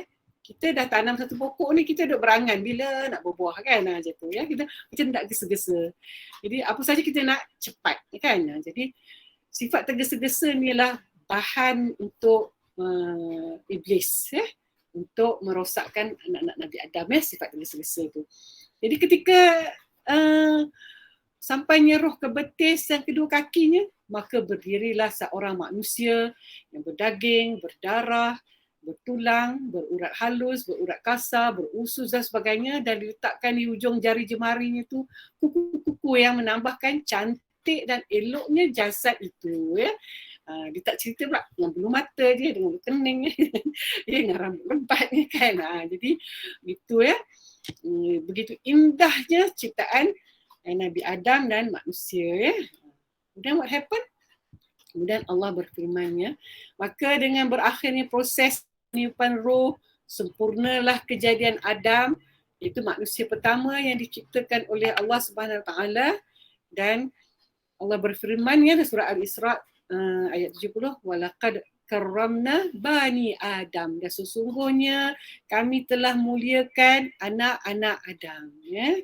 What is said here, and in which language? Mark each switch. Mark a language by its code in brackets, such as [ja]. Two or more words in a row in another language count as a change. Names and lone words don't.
[ms] Kita dah tanam satu pokok ni, kita duk berangan bila nak berbuah kan. Macam tu ya. Kita macam tak gesa-gesa. Jadi apa saja kita nak cepat kan. Jadi sifat tergesa-gesa ni lah bahan untuk iblis ya. Untuk merosakkan anak-anak Nabi Adam ya, sifat tergesa-gesa tu. Jadi ketika sampainya roh ke betis yang kedua kakinya, maka berdirilah seorang manusia yang berdaging, berdarah, bertulang, berurat halus, berurat kasar, berusus dan sebagainya, dan diletakkan di hujung jari jemarinya tu kuku-kuku yang menambahkan cantik dan eloknya jasad itu ya. Dia tak cerita pula dengan bulu mata dia, dengan bulu kening dia, dengan rambut lebat ni kan. Jadi gitu ya. Begitu indahnya ciptaan Nabi Adam dan manusia ya. Kemudian [en] what happened? [ms] Kemudian Allah berfirman ya, maka dengan berakhirnya proses peniupan roh, sempurnalah kejadian Adam, iaitu manusia pertama yang diciptakan oleh Allah [ar] سبحانه وتعالى. [ms] Dan Allah berfirman ya dalam surah Al-Isra ayat 70, [ar] ولقد كرمنا بني آدم, [ms] dan sesungguhnya kami telah muliakan anak-anak Adam ya.